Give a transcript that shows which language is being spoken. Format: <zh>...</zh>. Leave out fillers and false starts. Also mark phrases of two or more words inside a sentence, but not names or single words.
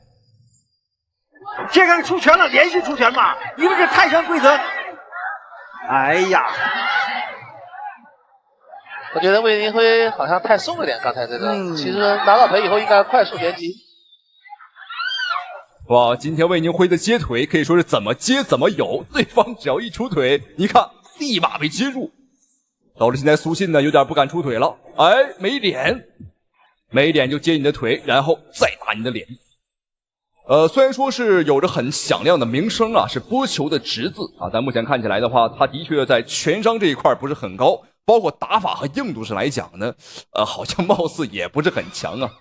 <zh>這個出拳了，連續出拳嘛，因為這泰拳規則。哎呀，我覺得魏寧輝好像太鬆了點，剛才這個，其實拿到腿以後應該快速連擊。哇，今天魏寧輝的接腿可以說是怎麼接怎麼有，對方只要一出腿，你看立馬被接住。導致現在蘇信有點不敢出腿了，沒臉就接你的腿，然後再打你的臉。雖然說是有着很響亮的名聲啊，是波球的侄子啊，但目前看起來的話，他的確在拳商這一塊不是很高，包括打法和硬度上來講呢，好像貌似也不是很強啊。</zh>